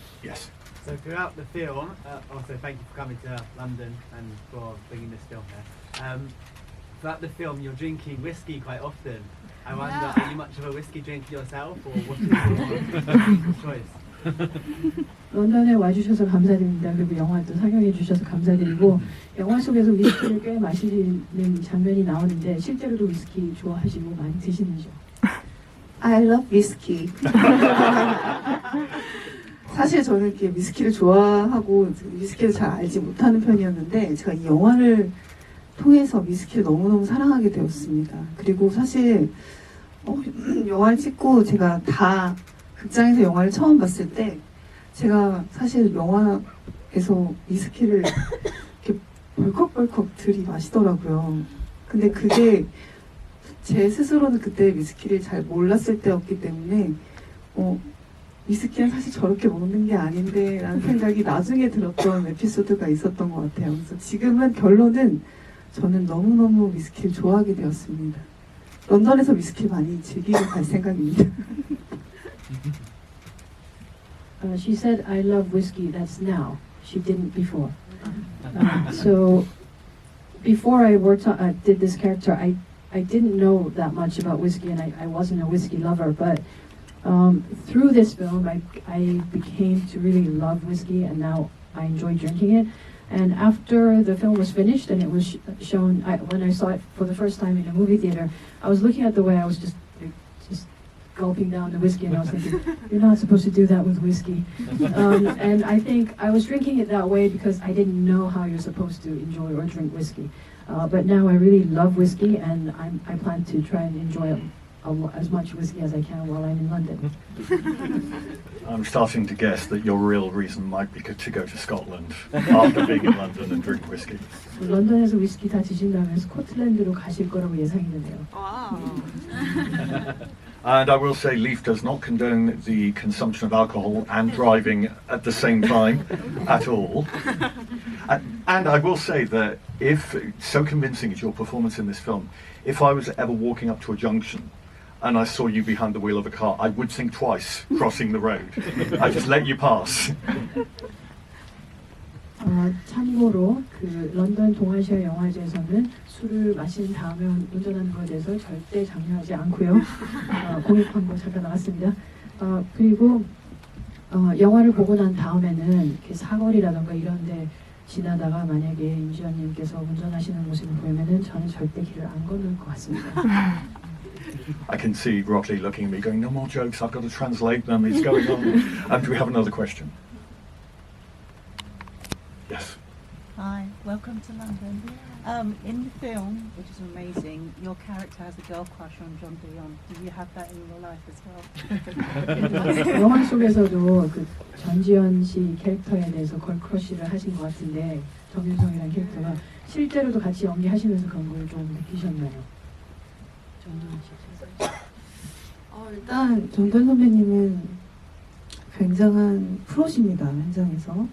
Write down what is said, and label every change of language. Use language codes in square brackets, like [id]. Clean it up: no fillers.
[en] Yes. So throughout the film, also thank you for coming to London and for bringing this film here. Throughout the film, you're drinking whiskey quite often. I wonder, are you much of a whiskey drinker yourself, or what is your choice? [ko] 런던에 와주셔서 감사드립니다. 그리고 영화 또 상영해 주셔서 감사드리고, 영화 속에서 위스키를 꽤 마시는 장면이 나오는데 실제로도 위스키 좋아하시고 많이 드시는죠? [en] I love whiskey. [ko] 사실 저는 이렇게 위스키를 좋아하고 위스키를 잘 알지 못하는 편이었는데 제가 이 영화를 통해서 위스키를 너무너무 사랑하게 되었습니다. 그리고 사실 영화를 찍고 제가 다 극장에서 영화를 처음 봤을 때 제가 사실 영화에서 위스키를 이렇게 벌컥벌컥 들이마시더라고요. 근데 그게 제 스스로는 그때 위스키를 잘 몰랐을 때였기 때문에 위스키는 사실 저렇게 먹는 게 아닌데 라는 생각이 나중에 들었던 에피소드가 있었던 것 같아요. 그래서 지금은 결론은 저는 너무너무 위스키를 좋아하게 되었습니다. 런던에서 위스키를 많이 즐기고 갈 생각입니다. [en] She said, I love whiskey, that's now. She didn't before. So before I did this character, I didn't know that much about whiskey and I wasn't a whiskey lover, but through this film, I became to really love whiskey and now I enjoy drinking it. And after the film was finished and it was shown, when I saw it for the first time in a movie theater, I was looking at the way I was just gulping down the whiskey, and I was thinking, you're not supposed to do that with whiskey. And I think I was drinking it that way because I didn't know how you're supposed to enjoy or drink whiskey. But now I really love whiskey, and I plan to try and enjoy as much whiskey as I can while I'm in London. I'm starting to guess that your real reason might be to go to Scotland after being in London and drink whiskey. [ko] 런던에서 위스키 다 드신다면 스코틀랜드로 가실 거라고 예상이 되네요. [en] Wow. And I will say LEAFF does not condone the consumption of alcohol and driving at the same time at all. And I will say that if, so convincing is your performance in this film, if I was ever walking up to a junction and I saw you behind the wheel of a car, I would think twice crossing the road. I just let you pass. [ko] 참고로 그 런던 동아시아 영화제에서는 술을 마신 다음에 운전하는 것에 대해서 절대 장려하지 않고요. 공익 광고 잠깐 나왔습니다. 그리고 영화를 보고 난 다음에는 이렇게 사거리라던가 이런데 지나다가 만약에 임지연님께서 운전하시는 모습을 보이면은 저는 절대 길을 안 건널 것 같습니다. [en] I can see Rockley looking at me going, no more jokes, I've got to translate them, it's going on. Do we have another question? Yes. Hi, welcome to London. In the film, which is amazing, your character has a girl crush on John Dion. Do you have that in real life as well? [ko] 영화 속에서도 그 전지현 씨 캐릭터에 대해서 걸크러쉬를 하신 것 같은데 정윤성이라는 캐릭터가 실제로도 같이 연기하시면서 그런 걸 좀 느끼셨나요? 정윤성 씨. 일단 정돈 선배님은 굉장한 프로십니다, 현장에서.